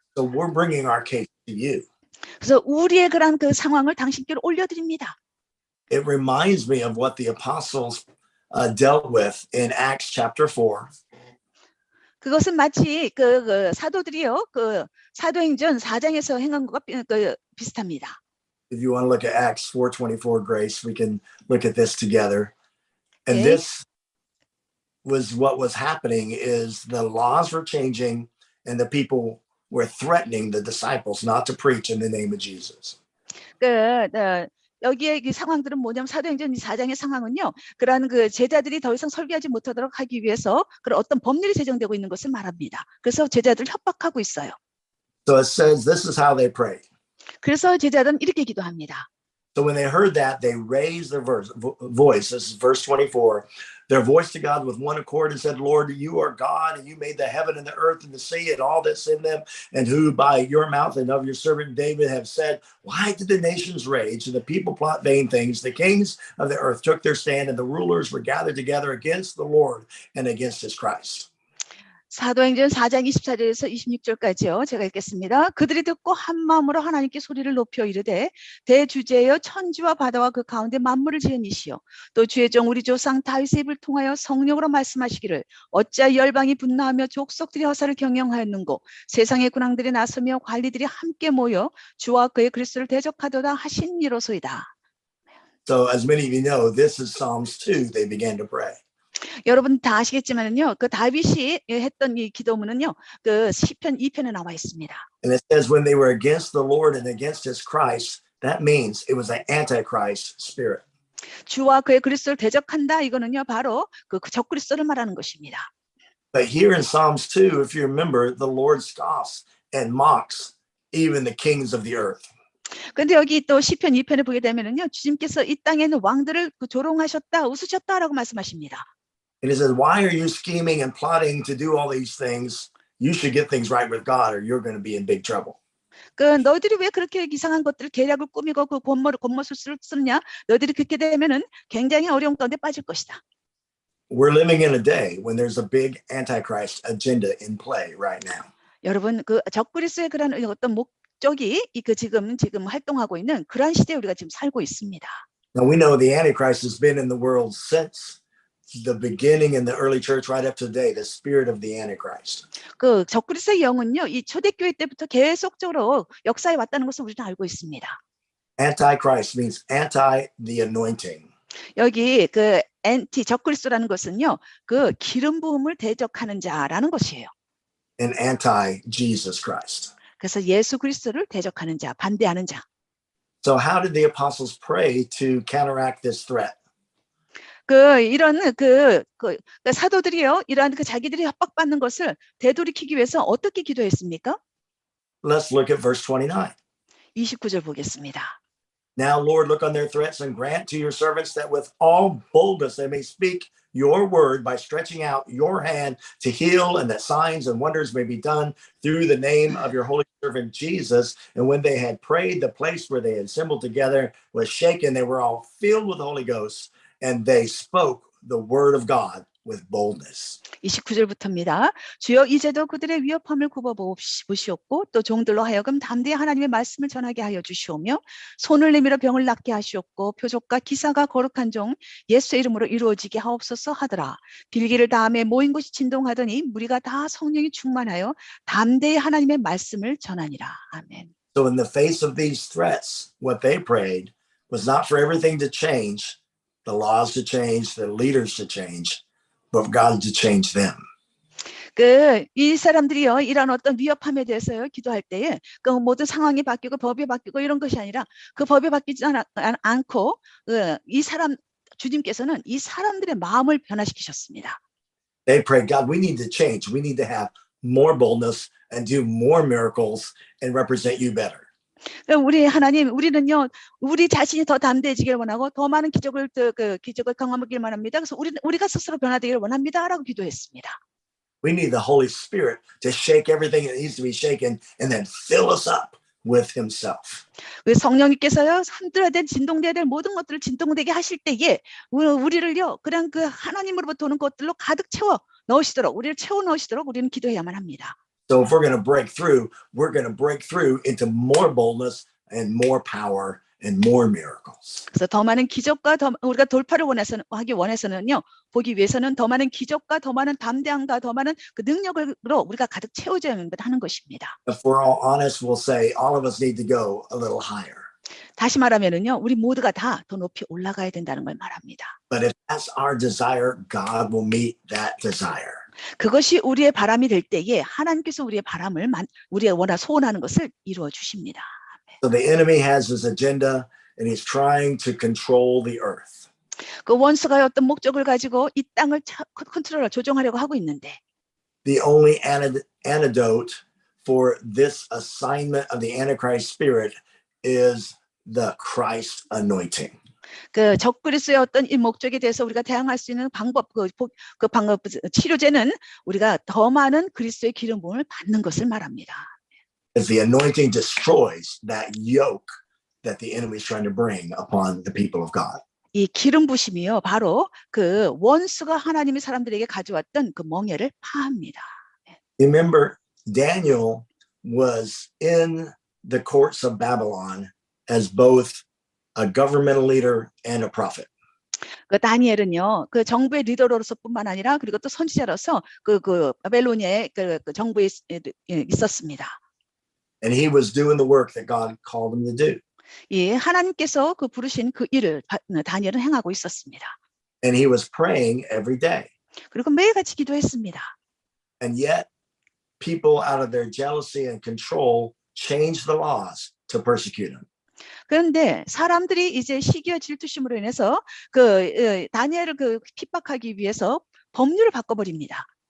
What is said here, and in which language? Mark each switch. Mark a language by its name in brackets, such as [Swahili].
[English] So we're bringing our case to you. [Korean] 그래서 우리의 그런 그 상황을 당신께로 올려드립니다. [English] It reminds me of what the apostles dealt with in Acts chapter 4. [Korean] 그것은 마치 사도들이요, 사도행전 4장에서 행한 것과 비슷합니다. [English] If you want to look at Acts 4:24, Grace, we can look at this together. And Okay. this was what was happening is the laws were changing and the people were threatening the disciples not to preach in the name of Jesus. [Korean] 여기에 이 상황들은 뭐냐면 사도행전 4장의 상황은요, 그런 그 제자들이 더 이상 설교하지 못하도록 하기 위해서 그런 어떤 법률이 제정되고 있는 것을 말합니다. 그래서 제자들을 협박하고 있어요. [English] So it says this is how they prayed. [Korean] 그래서 제자들은 이렇게 기도합니다. [English] So when they heard that, they raised their voice. This is verse 24. Their voice to God with one accord and said, Lord, you are God, and you made the heaven and the earth and the sea and all that's in them, and who by your mouth and of your servant David have said, why did the nations rage and the people plot vain things? The kings of the earth took their stand, and the rulers were gathered together against the Lord and against his Christ. [Korean] 사도행전 4장 24절에서 26절까지요. 제가 읽겠습니다. 그들이 듣고 한 마음으로 하나님께 소리를 높여 이르되, 대주제여 천지와 바다와 그 가운데 만물을 지은 이시여, 또 주의 종 우리 조상 다윗의 입을 통하여 성령으로 말씀하시기를 어찌하여 열방이 분노하며 족속들이 허사를 경영하였는고 세상의 군왕들이 나서며 관리들이 함께 모여 주와 그의 그리스도를 대적하도다 하시니로소이다. [English] So as many of you know, this is Psalms 2. They began to pray. [Korean] 여러분 다 아시겠지만은요, 그 다윗이 했던 이 기도문은요, 그 시편 2편에 나와 있습니다. [English] And it says when they were against the Lord and against his Christ, that means it was an antichrist spirit. [Korean] 주와 그의 그리스도를 대적한다, 이거는요 바로 그 적그리스도를 말하는 것입니다. [English] But here in Psalms 2, if you remember, the Lord scoffs and mocks even the kings of the earth. [Korean] 그런데 여기 또 시편 2편에 보게 되면은요, 주님께서 이 땅에 있는 왕들을 조롱하셨다, 웃으셨다라고 말씀하십니다. [English] And it says, why are you scheming and plotting to do all these things? You should get things right with God or you're going to be in big trouble. [Korean] 너희들이 왜 그렇게 이상한 것들 계략을 꾸미고 그 겉모술을 쓰느냐? 너희들이 그렇게 되면은 굉장히 어려운 가운데 빠질 것이다. [English] We're living in a day when there's a big antichrist agenda in play right now. [Korean] 여러분, 그 적그리스도의 그런 어떤 목적이 지금 활동하고 있는 그러한 시대에 우리가 지금 살고 있습니다. [English] Now we know the antichrist has been in the world since the beginning in the early church right up to today, the spirit of the antichrist. [Korean] 그 적그리스도의 영은요, 이 초대교회 때부터 계속적으로 역사에 왔다는 것을 우리는 알고 있습니다. [English] Antichrist means anti the anointing. [Korean] 여기 그 엔티 적그리스도라는 것은요, 그 기름 부음을 대적하는 자라는 것이에요. [English] And anti Jesus Christ. [Korean] 그래서 예수 그리스도를 대적하는 자, 반대하는 자. [English] So how did the apostles pray to counteract this threat? [Korean] 이런 그 사도들이요, 이러한 그 자기들이 협박받는 것을 되돌이키기 위해서 어떻게 기도했습니까? [English] Let's look at verse 29. [Korean] 29절 보겠습니다. [English] Now, Lord, look on their threats and grant to your servants that with all boldness they may speak your word by stretching out your hand to heal, and that signs and wonders may be done through the name of your holy servant Jesus. And when they had prayed, the place where they had assembled together was shaken. They were all filled with the Holy Ghost, and they spoke the word of God with boldness. [Korean] 29절부터입니다. 주여 이제도 그들의 위협함을 굽어보시옵고 또 종들로 하여금 담대히 하나님의 말씀을 전하게 하여 주시오며 손을 내밀어 병을 낫게 하시옵고 표적과 기사가 거룩한 종 예수의 이름으로 이루어지게 하옵소서 하더라. 빌기를 다음에 모인 곳이 진동하더니 무리가 다 성령이 충만하여 담대히 하나님의 말씀을 전하니라. 아멘. [English] So in the face of these threats, what they prayed was not for everything to change, the laws to change, the leaders to change, but God to change them. [Korean] 이 사람들이요, 이런 어떤 위협함에 대해서요, 기도할 때에 그 모든 상황이 바뀌고 법이 바뀌고 이런 것이 아니라 그 법이 바뀌지 않고 이 사람 주님께서는 이 사람들의 마음을 변화시키셨습니다. [English] They prayed, God, we need to change. We need to have more boldness and do more miracles and represent you better. [Korean] 우리 하나님, 우리는요, 우리 자신이 더 담대해지길 원하고 더 많은 기적을 경험하길 원합니다. 그래서 우리가 스스로 변화되기를 원합니다라고 기도했습니다. [English] We need the Holy Spirit to shake everything that needs to be shaken and then fill us up with himself. [Korean] 성령님께서요, 흔들어야 될, 진동돼야 될 모든 것들을 진동되게 하실 때에 우리를요, 그냥 그 하나님으로부터 오는 것들로 가득 채워 넣으시도록, 우리를 채워 넣으시도록 우리는 기도해야만 합니다. [English] So if we're going to break through, we're going to break through into more boldness and more power and more miracles. [Korean] 그래서 더 많은 기적과 우리가 돌파를 하기 원해서는요, 보기 위해서는 더 많은 기적과 더 많은 담대함과 더 많은 그 능력으로 우리가 가득 채워져야 하는 것입니다. [English] If we're all honest, we'll say all of us need to go a little higher. [Korean] 다시 말하면은요, 우리 모두가 다 더 높이 올라가야 된다는 걸 말합니다. [English] But if that's our desire, God will meet that desire. [Korean] 그것이 우리의 바람이 될 때에 하나님께서 우리의 바람을 우리의 소원하는 것을 이루어 주십니다. [English] So the enemy has his agenda and he's trying to control the earth. [Korean] 그 원수가 어떤 목적을 가지고 이 땅을 조종하려고 하고 있는데 [English] The only antidote for this assignment of the Antichrist spirit is the Christ anointing. [Korean] 그 적그리스도의 어떤 이 목적에 대해서 우리가 대항할 수 있는 방법, 그 방법 치료제는 우리가 더 많은 그리스도의 기름 부음을 받는 것을 말합니다. [English] As the anointing destroys that yoke that the enemy is trying to bring upon the people of God. [Korean] 이 기름 부심이요, 바로 그 원수가 하나님의 사람들에게 가져왔던 그 멍에를 파합니다. [English] Remember, Daniel was in the courts of Babylon as both a governmental leader and a prophet. [Korean] 그 다니엘은요, 그 정부의 리더로서뿐만 아니라 그리고 또 선지자로서 그 바벨로니아의 그 정부에 있었습니다. [English] And he was doing the work that God called him to do. [Korean] 예, 하나님께서 그 부르신 그 일을 다니엘은 행하고 있었습니다. [English] And he was praying every day. [Korean] 그리고 매일같이 기도했습니다. [English] And yet, people out of their jealousy and control changed the laws to persecute him. [Korean] 그런데 사람들이 이제 시기와 질투심으로 인해서 다니엘을 핍박하기 위해서 법률을 바꿔버립니다.